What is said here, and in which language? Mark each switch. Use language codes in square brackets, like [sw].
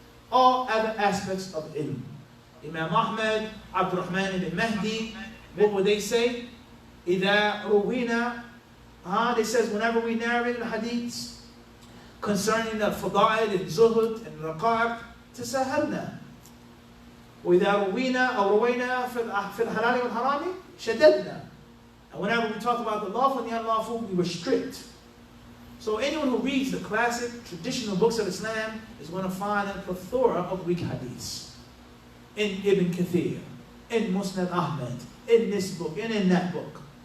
[en] All other aspects of ilm. Imam Ahmad, Abdurrahman ibn Mahdi, what would they say? [ar] إِذَا رُوِينَا [en] They says whenever we narrate the hadiths concerning the fada'il and zuhud and raqaq, [ar] تساهلنا. وإذا روينا أو روينا في الحلال والحرام شددنا. [en] And whenever we talk about the lawful and the unlawful, we restrict. So anyone who reads the classic, traditional books of Islam is going to find a plethora of weak hadiths. In Ibn Kathir, in Musnad Ahmed, in this book, and in that book.